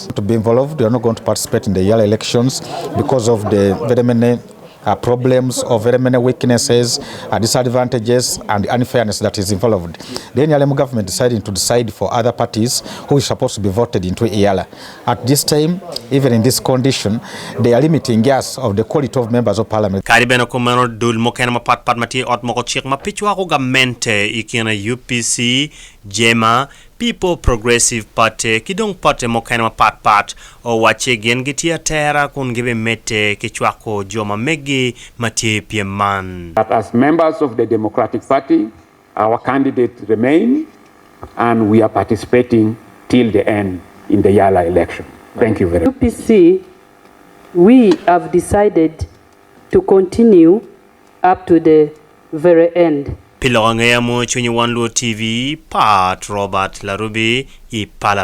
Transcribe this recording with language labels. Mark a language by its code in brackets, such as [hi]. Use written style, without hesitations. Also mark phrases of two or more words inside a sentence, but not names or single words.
[en] To be involved, we are not going to participate in the EALA elections because of the very many problems or very many weaknesses, disadvantages and unfairness that is involved. The NLM government decided to decide for other parties who is supposed to be voted into EALA. At this time, even in this condition, they are limiting us of the quality of members of parliament. [adh] Karibeno kumano dul mokena mapat mati ot moko chiek mapichwa ko gamente ikina UPC, Jema, People Progressive Party, Kidong Party mokena mapat o wache gen gitia tera kun gibe mete kichwako joma megi mati pieman. [en] That as members of the Democratic Party, our candidate remain and we are participating till the end in the EALA election. Thank you very much. UPC, we have decided to continue up to the very end. [adh] Pilonge ya mo chwenye One Luo TV, Pat Robert Larubi, i Parliament.